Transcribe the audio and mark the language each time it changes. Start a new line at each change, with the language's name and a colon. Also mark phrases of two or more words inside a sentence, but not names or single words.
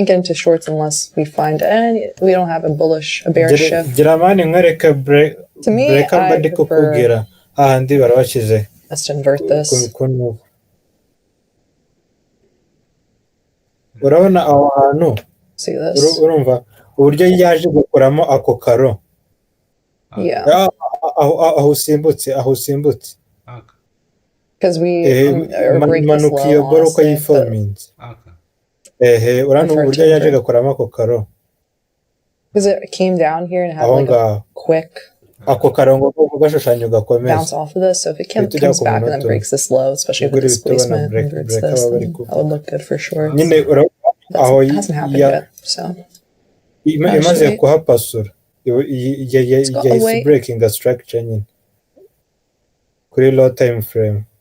English: get into shorts unless we find we don't have a bearish shift. To me, I prefer let's invert this.
Kinyarwanda: Urabona aho hantu.
English: See this?
Kinyarwanda: Urumva uburyo yaje gukuramo ako karo.
English: Yeah.
Kinyarwanda: Aho usimbutse.
English: Because we are breaking this low,
Kinyarwanda: urabona uburyo yaje gukuramo ako karo.
English: Because it came down here and had like a quick
Kinyarwanda: ako karongo gashushanyo gakomeye
English: bounce off of this. So if it comes back and then breaks this low, especially if the displacement inverts this, then that would look good for sure. That hasn't happened yet, so.
Kinyarwanda: Imaze kuhapasura. Yahise
English: breaking a structure
Kinyarwanda: nyine. Kuri
English: low time frame.